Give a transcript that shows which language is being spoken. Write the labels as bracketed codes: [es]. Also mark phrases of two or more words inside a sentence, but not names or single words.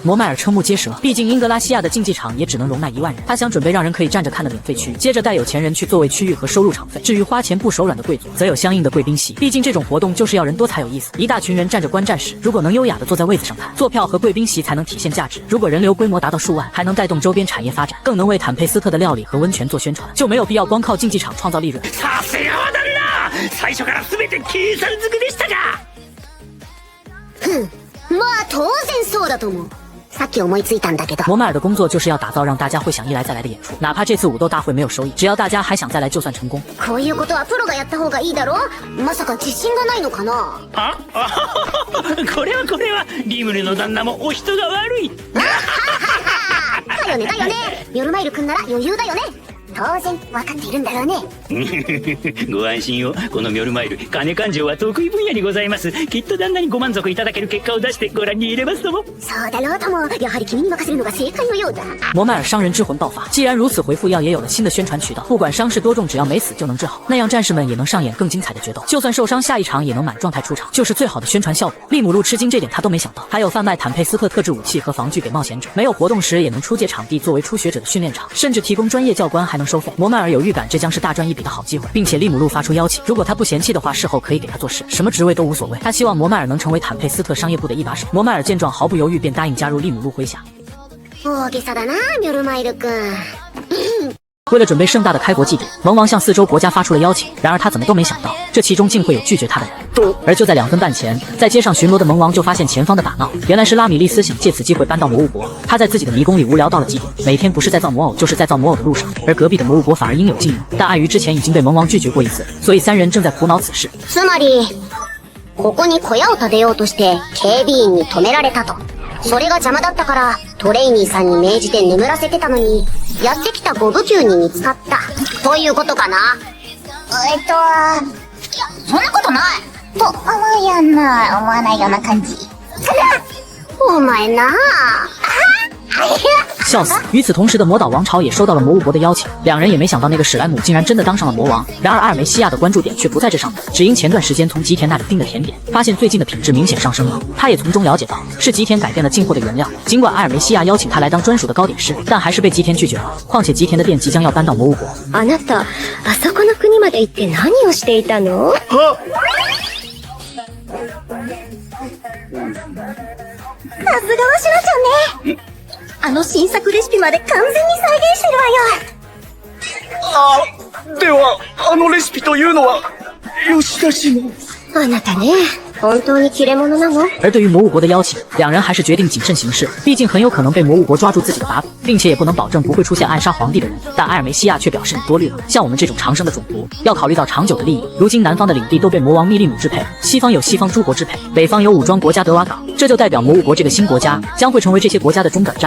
[zh] 摩麦尔瞠目结舌，毕竟英格拉西亚的竞技场也只能容纳1万人，他想准备让人可以站着看的免费区域，接着带有钱人去座位区域和收入场费。至于花钱不手软的贵族，则有相应的贵宾席，毕竟这种活动就是要人多才有意思。一大群人站着观战时，如果能优雅的坐在位子上看，坐票和贵宾席才能体现价值。如果人流规模达到数万，还能带动周边产业发展，更能为坦佩斯特的料理和温泉做宣传，就没有必要光靠竞技场創造利潤。 [ja] さすがは旦那、最初から全て計算づくでしたか。まあ当然そうだと思う。さっき思いついたんだけど。 [zh] 摩麦尔的工作就是要打造让大家会想一来再来的演出，哪怕这次武斗大会没有收益，只要大家还想再来就算成功。 [ja] こういうことはプロがやった方がいいだろ。まさか自信がないのかな。これはリムルの旦那もお人が悪い。だよね。夜マイルくんなら余裕だよね。当然分かっているんだろうね。ご安心を。このミョルマイル、金勘定は得意分野にございます。きっと旦那にご満足いただける結果を出してご覧に入れますとも。そうだろうとも、やはり君に任せるのが正解のようだ。 [zh] 摩麦尔商人之魂爆发，既然如此，回复药也有了新的宣传渠道。不管伤势多重，只要没死就能治好，那样战士们也能上演更精彩的决斗。就算受伤，下一场也能满状态出场，就是最好的宣传效果。利姆路吃惊这点他都没想到。还有贩卖坦佩斯特特制武器和防具给冒险者，没有活动时也能出借场地作为初学者的训练场，甚至提供专业教官还能收费。摩麦尔有预感这将是大赚一笔的好机会，并且利姆路发出邀请，如果他不嫌弃的话，事后可以给他做事，什么职位都无所谓。他希望摩麦尔能成为坦佩斯特商业部的一把手。摩麦尔见状毫不犹豫便答应加入利姆路麾下。 [ja] 大げさだな、ミョルマイル君。 [zh] 为了准备盛大的开国祭典，萌王向四周国家发出了邀请，然而他怎么都没想到，这其中竟会有拒绝他的人。而就在2分半前，在街上巡逻的萌王就发现前方的打闹，原来是拉米利斯想借此机会搬到魔物国。他在自己的迷宫里无聊到了极点，每天不是在造魔偶，就是在造魔偶的路上。而隔壁的魔物国反而应有尽有，但碍于之前已经被萌王拒绝过一次，所以3人正在苦恼此事。 [ja] つまり、ここに小屋を建てようとして警備員に止められたと。それが邪魔だったからトレイニーさんに命じて眠らせてたのに、やってきた5部級に見つかったということかな。いや、そんなことないと思わないような感じ。お前なあ。 [zh] 笑死！与此同时的魔岛王朝也收到了魔物国的邀请，两人也没想到那个史莱姆竟然真的当上了魔王。然而阿尔梅西亚的关注点却不在这上面，只因前段时间从吉田那里订的甜点，发现最近的品质明显上升了。他也从中了解到是吉田改变了进货的原料。尽管阿尔梅西亚邀请他来当专属的糕点师，但还是被吉田拒绝了。况且吉田的店即将要搬到魔物国。 [ja] あなた、あそこの国まで行って何をしていたの？さすがはシュラちゃんね。あの新作レシピまで完全に再現してるわよ。ではあのレシピというのは吉田氏の。あなたね、本当に切れ者なの？ [zh] 而对于魔物国的邀请，两人还是决定谨慎行事，毕竟很有可能被魔物国抓住自己的把柄，并且也不能保证不会出现暗杀皇帝的人。但埃尔梅西亚却表示你多虑了，像我们这种长生的种族，要考虑到长久的利益。如今南方的领地都被魔王密利姆支配，西方有西方诸国支配，北方有武装国家德瓦港，这就代表魔物国这个新国家将会成为这些国家的中转站。